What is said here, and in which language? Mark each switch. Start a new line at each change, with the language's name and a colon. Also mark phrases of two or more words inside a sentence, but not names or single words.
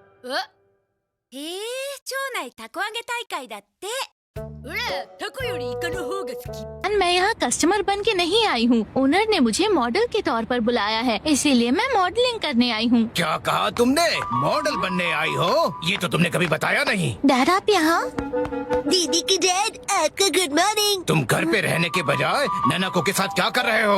Japanese: へえ、町内たこ揚げ大会だって。俺、タコよりイカの方が好き。
Hindi: मैं यहाँ कस्टमर बन के नहीं आई हूँ। ओनर ने मुझे मॉडल के तौर पर बुलाया है, इसीलिए मैं मॉडलिंग करने आई हूँ। क्या कहा तुमने? मॉडल बनने आई हो? ये तो तुमने कभी बताया नहीं। डैड आप यहाँ? दीदी की डैड, आपका
English: good morning.
Hindi: तुम घर पे रहने के बजाय नैनाको के साथ क्या कर रहे हो?